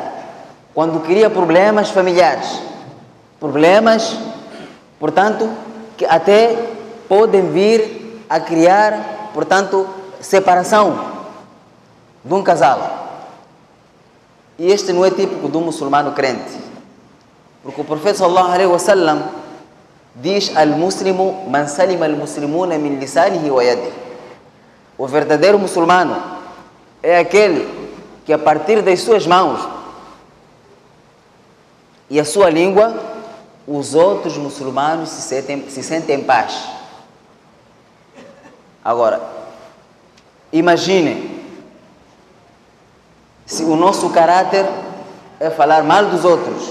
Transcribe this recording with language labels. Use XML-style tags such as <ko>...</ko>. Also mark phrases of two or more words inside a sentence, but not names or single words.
<pt>Quando cria problemas familiares. Problemas, portanto, que até podem vir a criar, portanto, separação de um casal. E este não é típico do muçulmano crente. Porque o profeta</pt> <ar>صلى الله عليه وسلم</ar> <pt>diz:</pt> <ar>المسلم من سلم المسلمون من لسانه ويده.</ar> <pt>O verdadeiro muçulmano é aquele que a partir das suas mãos e a sua língua, os outros muçulmanos se sentem em paz. Agora, imagine se o nosso caráter é falar mal dos outros.</pt>